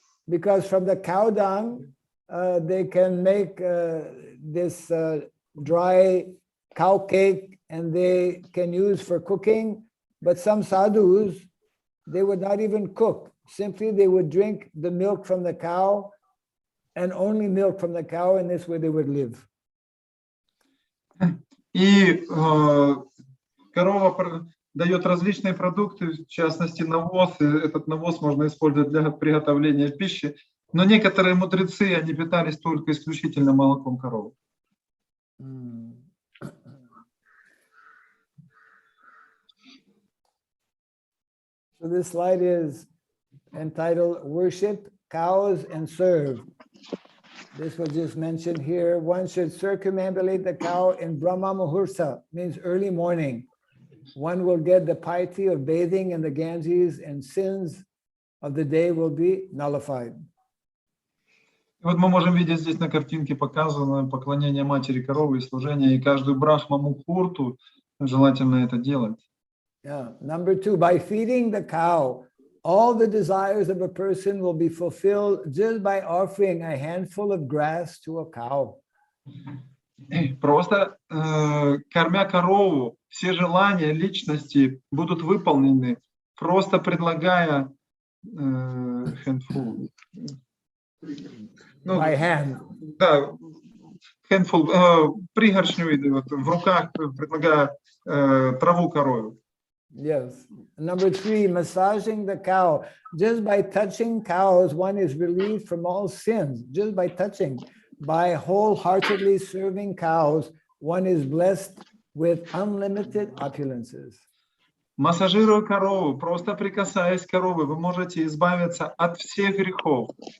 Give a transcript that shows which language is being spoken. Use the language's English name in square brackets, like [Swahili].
[English] Because from the cow dung, they can make this dry cow cake, and they can use for cooking. But some sadhus, they would not even cook. Simply, they would drink the milk from the cow, and only milk from the cow, and this way they would live. [Russian] И корова дает различные продукты, в частности навоз. И этот навоз можно использовать для приготовления пищи. Но некоторые мудрецы, они питались только исключительно молоком коровы. [English] So this slide is entitled Worship Cows and Serve. This was just mentioned here. One should circumambulate the cow in Brahma Muhurta, means early morning. One will get the piety of bathing in the Ganges, and sins of the day will be nullified. [Russian] Вот мы можем видеть здесь на картинке показано поклонение матери коровы и служение, и каждую брахма мухурту желательно это делать. [English] Yeah. Number 2, by feeding the cow, all the desires of a person will be fulfilled just by offering a handful of grass to a cow. [Russian] Просто кормя корову, все желания личности будут выполнены, просто предлагая handful. [English] By hand. [Russian] Да, handful, пригоршню вот, в руках, предлагая траву корову. [English] Yes. Number 3, massaging the cow. Just by touching cows, one is relieved from all sins. Just by touching. By wholeheartedly serving cows, one is blessed with unlimited opulences. [Russian] Массажируя корову, просто прикасаясь к корове, вы можете избавиться от всех грехов.